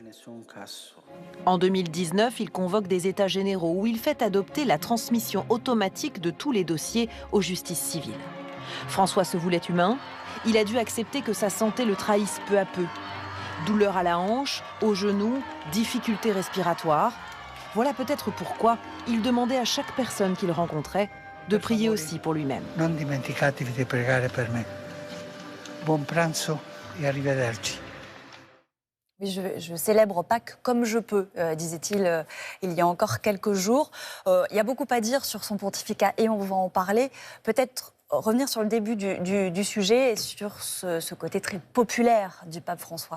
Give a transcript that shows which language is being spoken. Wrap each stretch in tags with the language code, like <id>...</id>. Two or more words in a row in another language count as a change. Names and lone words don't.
<fr>En 2019, il convoque des États généraux où il fait adopter la transmission automatique de tous les dossiers aux justices civiles. François se voulait humain. Il a dû accepter que sa santé le trahisse peu à peu. Douleur à la hanche, au genou, difficultés respiratoires. Voilà peut-être pourquoi il demandait à chaque personne qu'il rencontrait de prier aussi pour lui-même.</fr> <it>Non dimenticatevi di pregare per me. Buon pranzo e arrivederci.</it> <fr>Je célèbre Pâques comme je peux, disait-il il y a encore quelques jours. Il y a beaucoup à dire sur son pontificat et on va en parler. Peut-être revenir sur le début du sujet et sur ce côté très populaire du pape François.</fr>